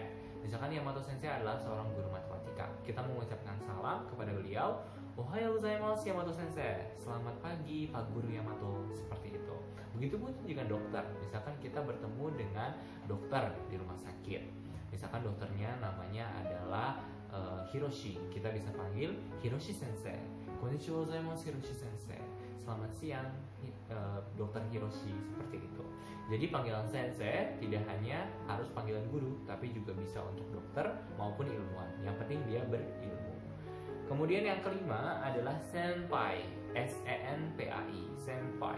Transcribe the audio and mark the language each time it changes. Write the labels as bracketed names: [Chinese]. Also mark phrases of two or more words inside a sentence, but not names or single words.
[Indonesian] Misalkan Yamato sensei adalah seorang guru matematika, kita mengucapkan salam kepada beliau, [Japanese] おはようございます Yamato 先生, [Indonesian] selamat pagi Pak Guru Yamato, seperti itu. Begitupun juga dokter, misalkan kita bertemu dengan dokter di rumah sakit, misalkan dokternya namanya adalah Hiroshi, kita bisa panggil Hiroshi sensei. [Japanese] こんにちは ございます Hiroshi 先生, [Indonesian] selamat siang dokter Hiroshi, seperti itu. Jadi panggilan sensei tidak hanya harus panggilan guru, tapi juga bisa untuk dokter maupun ilmuwan. Yang penting dia berilmu. Kemudian yang kelima adalah senpai, senpai, senpai.